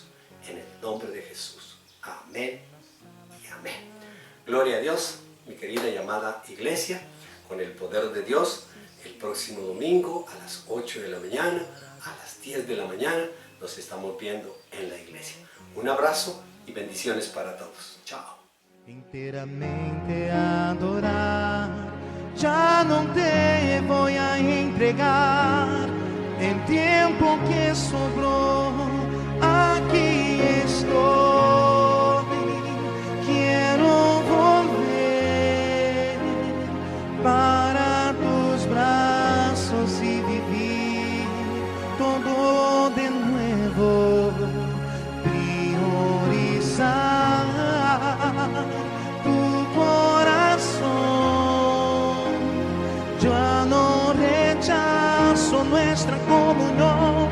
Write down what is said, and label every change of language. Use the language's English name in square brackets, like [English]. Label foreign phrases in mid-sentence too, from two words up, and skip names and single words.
[Spanish] En el nombre de Jesús. Amén y amén. Gloria a Dios, mi querida y amada iglesia, con el poder de Dios, el próximo domingo a las 8 de la mañana, a las 10 de la mañana, nos estamos viendo en la iglesia. Un abrazo y bendiciones para todos. Chao. [Portuguese] Inteiramente adorar, já não te vou a entregar. Em tempo que sobrou, aqui estou. Quero [Spanish] volver para tus [Portuguese] braços e viver [Spanish] todo de nuevo. Priorizar tu corazón. Ya no rechazo nuestra comunión.